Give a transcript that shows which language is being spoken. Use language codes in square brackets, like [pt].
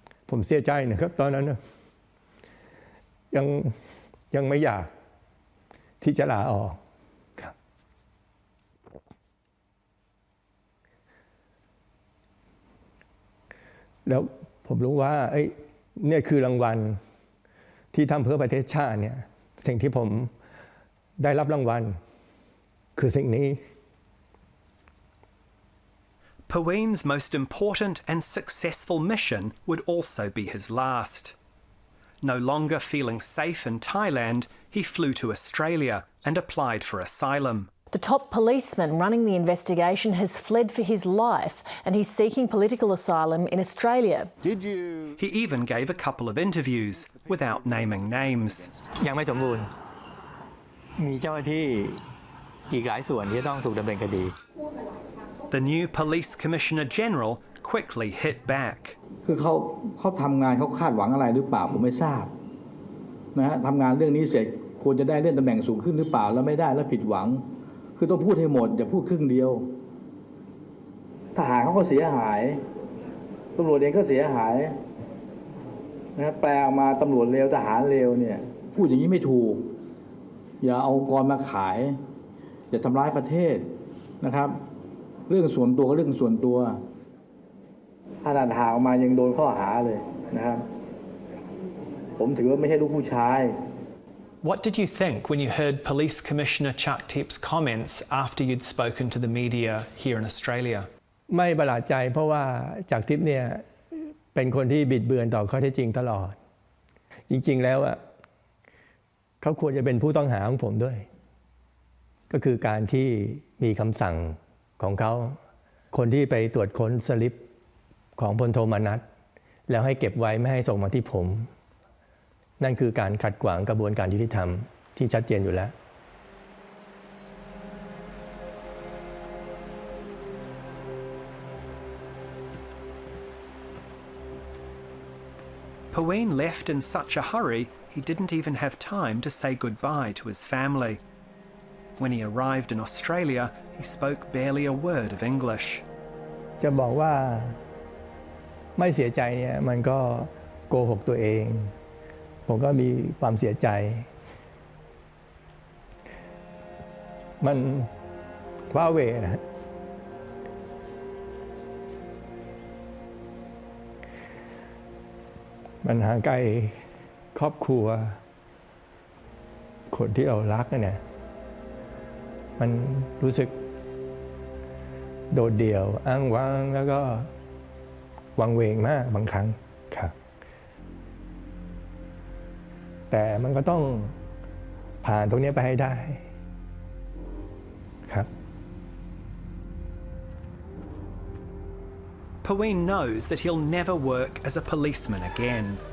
[th] ผมเสียใจนะครับตอนนั้นยังไม่อยากที่จะลาออกครับแล้วผมรู้ว่าเนี่ยคือรางวัลที่ทำเพื่อประเทศชาติเนี่ยสิ่งที่ผมได้รับรางวัลคือสิ่งนี้ [en] Pawin's most important and successful mission would also be his last. No longer feeling safe in Thailand, he flew to Australia and applied for asylum. The top policeman running the investigation has fled for his life and he's seeking political asylum in Australia. He even gave a couple of interviews without naming names. [th] ยังไม่สมบูรณ์มีเจ้าหน้าที่อีกหลายส่วนที่ต้องถูกดำเนินคดี [en] The new Police Commissioner General quickly hit back. [th] คือเขาทำงานเขาคาดหวังอะไรหรือเปล่าผมไม่ทราบนะฮะทำงานเรื่องนี้เสร็จควรจะได้เลื่อนตำแหน่งสูงขึ้นหรือเปล่าแล้วไม่ได้แล้วผิดหวังคือต้องพูดให้หมดอย่าพูดครึ่งเดียว ทหารเขาก็เสียหายตำรวจเองก็เสียหายนะแปลออกมาตำรวจเลวทหารเลวเนี่ยพูดอย่างนี้ไม่ถูกอย่าเอาองค์กรมาขายอย่าทำร้ายประเทศนะครับเรื่องส่วนตัวก็เรื่องส่วนตัวถ้าด่านหาออกมายังโดนข้อหาเลยนะครับผมถือว่าไม่ใช่ลูกผู้ชาย [en] What did you think when you heard Police Commissioner Jaktep's comments after you'd spoken to the media here in Australia? [th] ไม่ประหลาดใจเพราะว่าจากทิพย์เนี่ยเป็นคนที่บิดเบือนต่อข้อเท็จจริงตลอดจริงๆแล้วเขาควรจะเป็นผู้ต้องหาของผมด้วยก็คือการที่มีคำสั่งของเขาคนที่ไปตรวจค้นสลิปของพลโทมานัสแล้วให้เก็บไว้ไม่ให้ส่งมาที่ผมนั่นคือการขัดขวางกระบวนการยุติธรรมที่ชัดเจนอยู่แล้ว [en] Paween left in such a hurry he didn't even have time to say goodbye to his family. When he arrived in Australia, he spoke barely a word of English. [th] จะบอกว่าไม่เสียใจเนี่ยมันก็โกหกตัวเองผมก็มีความเสียใจมันว้าเหวนะ มันห่างไกลครอบครัวคนที่เรารักเนี่ยมันรู้สึกโดดเดี่ยวอ้างว้างแล้วก็วังเวงมากบางครั้งครับแต่มันก็ต้องผ่านตรงนี้ไปให้ได้ครับ [en] Paween knows that he'll never work as a policeman again.